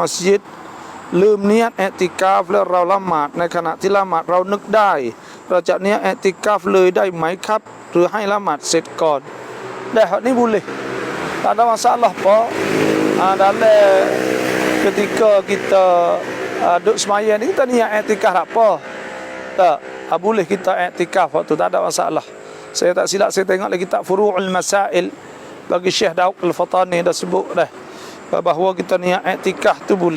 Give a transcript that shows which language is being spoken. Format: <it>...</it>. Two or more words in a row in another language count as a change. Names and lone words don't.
<th>สยิดลืมเนียตอิติกาฟแล้วเราละหมาดในขณะที่ละหมาดเรานึกได้เราจะเนียตอิติกาฟเลยได้ไหมครับหรือให้ละหมาดเสร็จก่อนได้</th> <ms>hak ni boleh tak ada masalah apa. Dalam ketika kita duduk semaya ni kita niat i'tikaf tak apa. Tak, boleh kita i'tikaf waktu tak ada masalah. Saya tak silap saya tengok lagi kitab Furu'ul Masail bagi Syekh Daud Al-Fatani dah sebut dah bahawa kita niat i'tikaf tu boleh.</ms>